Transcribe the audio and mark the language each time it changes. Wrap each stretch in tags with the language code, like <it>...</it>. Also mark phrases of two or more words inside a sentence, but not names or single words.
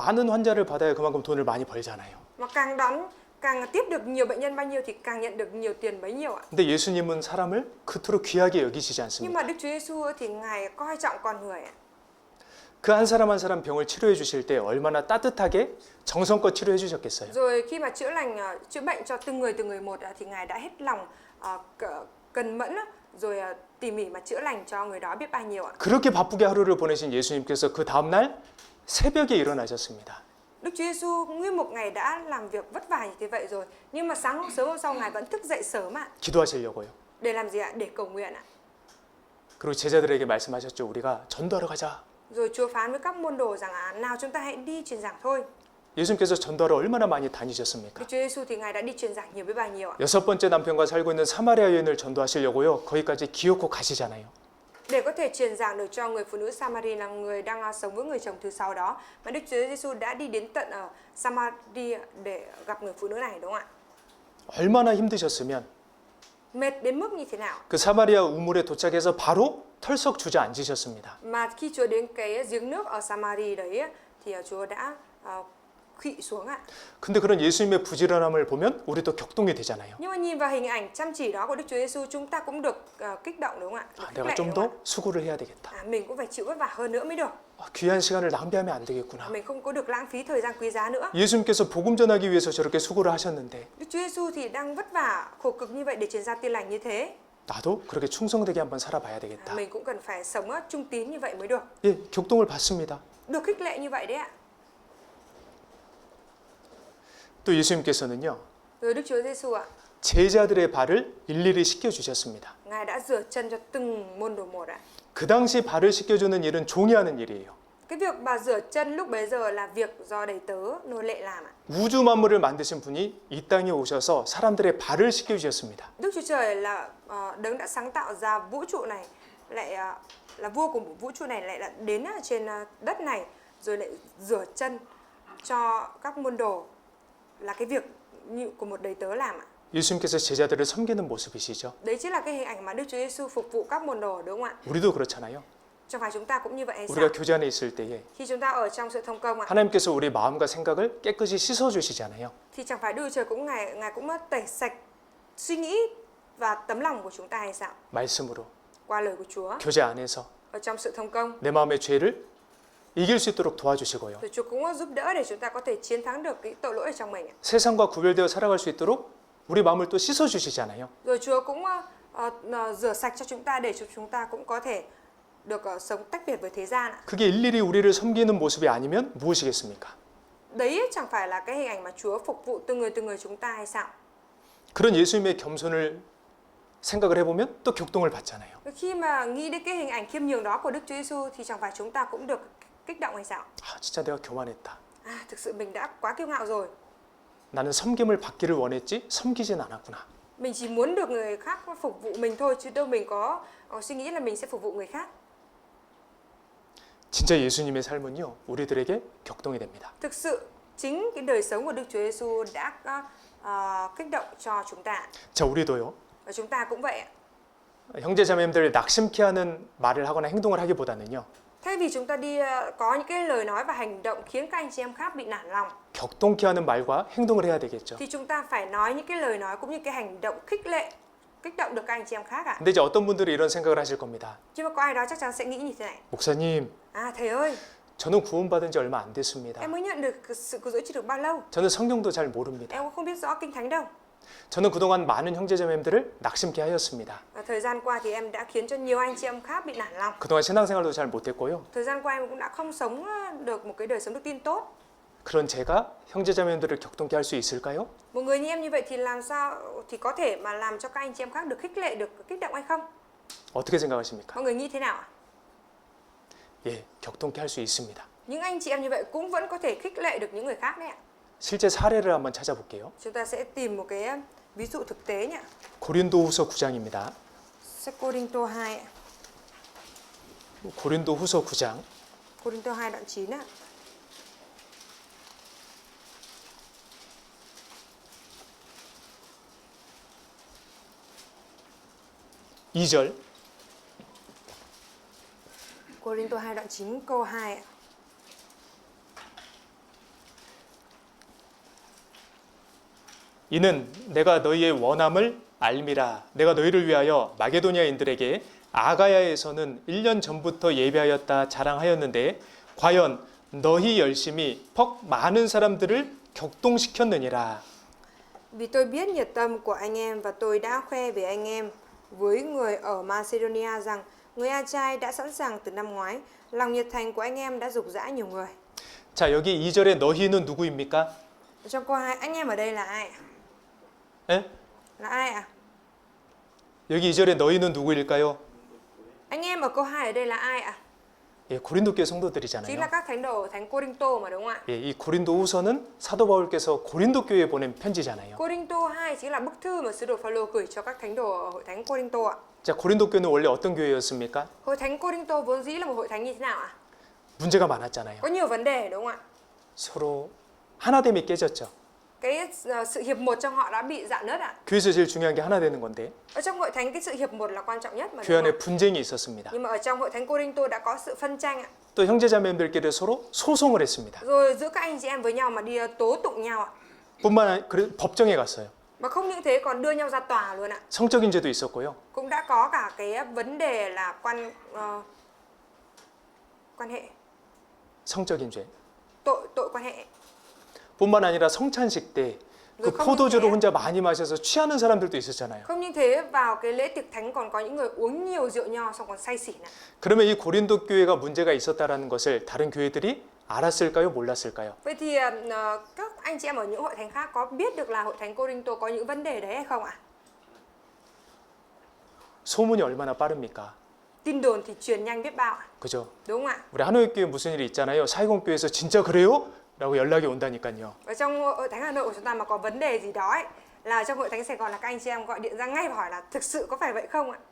<ko>많은 환자를 받아야 그만큼 돈을 많이 벌잖아요.</ko> <vi>Mà càng tiếp được nhiều bệnh nhân bao nhiêu thì càng nhận được nhiều tiền bấy nhiêu ạ.</vi> <ko>근데 예수님은 사람을 그토록 귀하게 여기시지</ko> <vi>Nhưng</vi> <ko>않습니다.</ko> <vi>mà Đức Chúa Giêsu thì ngài coi trọng con người ạ.</vi> <ko>그 한 사람 한 사람 병을 치료해 주실 때 얼마나 따뜻하게 정성껏 치료해 주셨겠어요.</ko> <vi>Rồi khi mà chữa bệnh cho từng người một thì ngài đã hết lòng cần mẫn rồi tỉ mỉ mà chữa lành cho người đó biết bao nhiêu ạ.</vi> <ko>그렇게 바쁘게 하루를 보내신 예수님께서 그 다음 날 새벽에 일어나셨습니다.</ko> <vi>Đức Chúa Giêsu nguyên một ngày đã làm việc vất vả như thế vậy rồi, nhưng mà sớm hôm sau ngài vẫn thức dậy sớm ạ.</vi> <ko>기도하시려고요.</ko> <vi>Để làm gì ạ? Để cầu nguyện ạ.</vi> <ko>그리고 제자들에게 말씀하셨죠. 우리가 전도하러 가자.</ko> <vi>Rồi Chúa phán với các môn đồ rằng nào chúng ta hãy đi truyền giảng thôi.</vi> <ko>예수님께서 전도하러 얼마나 많이 다니셨습니까?</ko> <vi>Đức Chúa Giêsu thì ngài đã đi truyền giảng nhiều biết bao nhiêu ạ.</vi> <ko>6번째 남편과 살고 있는 사마리아 여인을 전도하시려고요. 거기까지 기어코 가시잖아요.</ko> <vi>để có thể truyền giảng được cho người phụ nữ Samari là người đang sống với người chồng thứ 6 đó, mà Đức Chúa Giêsu đã đi đến tận ở Samari để gặp người phụ nữ này, đúng không ạ?</vi> <ko>얼마나 힘드셨으면</ko> <vi>Mệt đến mức như thế nào</vi> <ko>그 사마리아 우물에 도착해서 바로 털썩 주저앉으셨습니다.</ko> <vi>mà khi Chúa đến cái giếng nước ở Samari đấy thì Chúa đã khụy xuống ạ.</vi> <ko>근데 그런 예수님의 부지런함을 보면 우리도 격동이 되잖아요.</ko> <vi>Nhưng mà nhìn vào hình ảnh chăm chỉ đó của Đức Chúa Giêsu, chúng ta cũng được kích động, đúng không ạ? Được</vi> <ko>아,</ko> <vi>khích</vi> <ko>내가</ko> <vi>lệ,</vi> <ko>좀</ko> <vi>đúng không</vi> <ko>더 수고를 해야 되겠다.</ko> <vi>ạ? Mình cũng phải chịu vất vả hơn nữa mới được.</vi> <ko>귀한 시간을 낭비하면 안 되겠구나.</ko> <vi>Mình không có được lãng phí thời gian quý giá nữa.</vi> <ko>예수님께서 복음 전하기 위해서 저렇게 수고를 하셨는데</ko> <vi>Đức Chúa Giêsu thì đang vất vả khổ cực như vậy để truyền ra tin lành như thế.</vi> <ko>나도 그렇게 충성되게 한번 살아봐야 되겠다.</ko> <vi>Mình cũng cần phải sống trung tín như vậy mới được.</vi> <ko>예, 격동을 받습니다.</ko> <vi>Được khích lệ như vậy đấy ạ.</vi> <ko>또 예수님께서는요.</ko> <vi>Rồi Đức Chúa Giêsu ạ,</vi> <ko>제자들의 발을 일일이 씻겨 주셨습니다.</ko> <vi>Ngài đã rửa chân cho từng môn đồ một ạ.</vi> <ko>그 당시 발을 씻겨 주는 일은 종이 하는 일이에요.</ko> <vi>Cái việc mà rửa chân lúc bấy giờ là việc do đầy tớ nô lệ làm ạ.</vi> <ko>우주 만물을 만드신 분이 이 땅에 오셔서 사람들의 발을 씻겨 주셨습니다.</ko> <vi>Đức Chúa Trời là đấng đã sáng tạo ra vũ trụ này, lại là vua của vũ trụ này, lại là đến trên đất này rồi lại rửa chân cho các môn đồ, là cái việc như của một đầy tớ làm ạ.</vi> <ko>예수님께서 제자들을 섬기는 모습이시죠.</ko> <vi>Đấy chính là cái hình ảnh mà Đức Chúa Giêsu phục vụ các môn đồ, đúng không ạ?</vi> <ko>우리도 그렇잖아요.</ko> <vi>Chẳng phải chúng ta cũng như vậy hay sao?</vi> <ko>우리가 교제 안에 있을 때에</ko> <vi>Khi chúng ta ở trong sự thông công ạ,</vi> <ko>하나님께서 우리 마음과 생각을 깨끗이 씻어 주시잖아요.</ko> <vi>thì chẳng phải Đức Chúa Trời cũng ngài cũng tẩy sạch suy nghĩ và tấm lòng của chúng ta hay sao?</vi> <ko>말씀으로</ko> <vi>Qua lời của Chúa,</vi> <ko>교제 안에서</ko> <vi>ở trong sự thông công,</vi> <ko>내 마음의 죄를 이길 수 있도록 도와주시고요.</ko> <vi>rồi Chúa cũng giúp đỡ để chúng ta có thể chiến thắng được cái tội lỗi ở trong mình ạ.</vi> <ko>세상과 구별되어 살아갈 수 있도록 우리 마음을 또 씻어 주시잖아요.</ko> <vi>Rồi Chúa cũng rửa sạch cho chúng ta để cho chúng ta cũng có thể được sống tách biệt với thế gian ạ.</vi> <ko>그게 일일이 우리를 섬기는 모습이 아니면 무엇이겠습니까?</ko> <vi>Đấy chẳng phải là cái hình ảnh mà Chúa phục vụ từng người chúng ta hay sao?</vi> <ko>그런 예수님의 겸손을 생각을 해보면 또 격동을 받잖아요.</ko> <vi>Khi mà nghĩ đến cái hình ảnh khiêm nhường đó của Đức Chúa Giêsu thì chẳng phải chúng ta cũng được kích động hay sao?</vi> <ko>아, 진짜 내가 교만했다.</ko> <vi>Thực sự mình đã quá kiêu ngạo rồi.</vi> <ko>나는 섬김을 받기를 원했지 섬기진 않았구나.</ko> <vi>Mình chỉ muốn được người khác phục vụ mình thôi, chứ đâu mình có suy nghĩ là mình sẽ phục vụ người khác.</vi> <ko>진짜 예수님의 삶은요, 우리들에게 격동이 됩니다.</ko> <vi>Thực sự chính cái đời sống của Đức Chúa Giêsu đã kích động cho chúng ta.</vi> <ko>자, 우리도요.</ko> <vi>Và chúng ta cũng vậy ạ.</vi> <ko>형제자매님들 낙심케 하는 말을 하거나 행동을 하기보다는요.</ko> <vi>Thay vì chúng ta đi có những cái lời nói và hành động khiến các anh chị em khác bị nản lòng,</vi> <ko>격동케 하는 말과 행동을 해야 되겠죠.</ko> <vi>thì chúng ta phải nói những cái lời nói cũng như cái hành động khích lệ, kích động được các anh chị em khác ạ.</vi> <ko>근데 이제 어떤 분들이 이런 생각을 하실 겁니다.</ko> <vi>Nhưng mà có ai đó chắc chắn sẽ nghĩ như thế này.</vi> <ko>목사님,</ko> <vi>Thầy ơi,</vi> <ko>저는 구원받은 지 얼마 안 됐습니다.</ko> <vi>em mới nhận được sự cứu rỗi chưa được bao lâu.</vi> <ko>저는 성경도 잘 모릅니다.</ko> <vi>Em cũng không biết rõ kinh thánh đâu.</vi> <ko>저는 그동안 많은 형제자매님들을 낙심케 하였습니다.</ko> <vi>Thời gian qua thì em đã khiến cho nhiều anh chị em khác bị nản lòng.</vi> <ko>그동안 신앙생활도 잘 못했고요.</ko> <vi>Thời gian qua em cũng đã không sống được một cái đời sống đức tin tốt.</vi> <ko>그런 제가 형제자매님들을 격동케 할 수 있을까요?</ko> <vi>Một người như em như vậy thì làm sao thì có thể mà làm cho các anh chị em khác được khích lệ, được kích động hay không?</vi> <ko>어떻게 생각하십니까?</ko> <vi>Mọi người nghĩ thế nào ạ?</vi> <ko>예, 격동케 할 수 있습니다.</ko> <vi>Những anh chị em như vậy cũng vẫn có thể khích lệ được những người khác đấy ạ.</vi> <ko>실제 사례를 한번 찾아볼게요.</ko> <vi>Chúng ta sẽ tìm một cái ví dụ thực tế nhỉ.</vi> <ko>고린도후서 9장입니다.</ko> <vi>Sách Cô-rinh-tô 2 ạ.</vi> <ko>고린도후서 9장</ko> <vi>Cô-rinh-tô 2 đoạn 9 ạ.</vi> <ko>이절</ko> <vi>Cô-rinh-tô 2 đoạn 9 câu 2 ạ.</vi> <ko>이는 내가 너희의 원함을 알미라. 내가 너희를 위하여 마게도냐인들에게 아가야에서는 1년 전부터 예배하였다 자랑하였는데 과연 너희 열심이 퍽 많은 사람들을 격동시켰느니라.</ko> <vi>Vì tôi biết nhiệt tâm của anh em và tôi đã khoe về anh em với người ở Macedonia rằng người A-trai đã sẵn sàng từ năm ngoái. Lòng nhiệt thành của anh em đã dục dã nhiều người.</vi> <ko>자, 여기 2절에 너희는 누구입니까?</ko> <vi>Trong câu 2, anh em ở đây là ai ạ?</vi> <ko>예?</ko> <vi>Là ai ạ?</vi> <ko>여기 2절에 너희는 누구일까요?</ko> <vi>Anh em ở câu 2 ở đây là ai ạ?</vi> <ko>예, 고린도 교회</ko> <vi>Chính</vi> <ko>성도들이잖아요.</ko> <vi>là các thánh đồ ở thánh Cô-rinh-tô mà đúng không ạ?</vi> <ko>예, 이 고린도후서는 사도 바울께서 고린도 교회에 보낸 편지잖아요.</ko> <vi>Cô-rinh-tô 2 chính là bức thư mà sứ đồ Phaolô gửi cho các thánh đồ ở hội thánh Cô-rinh-tô ạ.</vi> <ko>자, 고린도 교회는 원래 어떤 교회였습니까?</ko> <vi>Hội thánh Cô-rinh-tô vốn dĩ là một hội thánh như thế nào ạ?</vi> <ko>문제가 많았잖아요.</ko> <vi>Có nhiều vấn đề đúng không ạ?</vi> <ko>서로 하나됨이 깨졌죠.</ko> <vi>Cái sự hiệp một trong họ đã bị rạn nứt ạ.</vi> <ko>교회에서 제일 중요한 게 하나 되는 건데</ko> <vi>Ở trong hội thánh cái sự hiệp một là quan trọng nhất mà.</vi> <ko>교회</ko> <vi>Đúng</vi> <ko>안에</ko> <vi>không?</vi> <ko>분쟁이 있었습니다.</ko> <vi>Nhưng mà ở trong hội thánh Cô-rinh-tô đã có sự phân tranh ạ.</vi> <ko>또 형제자매들끼리 서로 소송을 했습니다.</ko> <vi>Rồi giữa các anh chị em với nhau mà đi tố tụng nhau ạ.</vi> <ko>뿐만 아니라 법정에 갔어요.</ko> <vi>Mà không những thế còn đưa nhau ra tòa luôn ạ.</vi> <ko>성적인 죄도 있었고요.</ko> <vi>Cũng đã có cả cái vấn đề là quan hệ,</vi> <ko>성적인 죄.</ko> <vi>tội quan hệ.</vi> <ko>뿐만 아니라 성찬식 때 그</ko> <vi>không</vi> <ko>포도주를</ko> <vi>những thế,</vi> <ko>혼자 많이 마셔서 취하는 사람들도 있었잖아요.</ko> <vi>không những thế vào cái lễ tiệc thánh còn có những người uống nhiều rượu nho xong còn say xỉn ạ.</vi> <ko>그러면 이 고린도 교회가 문제가 있었다라는 것을 다른 교회들이 알았을까요? 몰랐을까요?</ko> <vi>Vậy thì các anh chị em ở những hội thánh khác có biết được là hội thánh Cô-rinh-tô có những vấn đề đấy hay không ạ?</vi> <ko>소문이 얼마나 빠릅니까?</ko> <vi>Tin đồn thì truyền nhanh biết bao ạ.</vi> <ko>그죠?</ko> <vi>Đúng không ạ?</vi> <ko>우리 한옥교회 무슨 일이 있잖아요. 사이공교회에서 진짜 그래요? 라고 연락이 온다니까요.</ko> <vi>Ở trong hội thánh Hà Nội của chúng ta mà có vấn đề gì đó ấy, là trong hội thánh Sài Gòn là các anh chị em gọi điện ra ngay và hỏi là thực sự có phải vậy không ạ?</vi>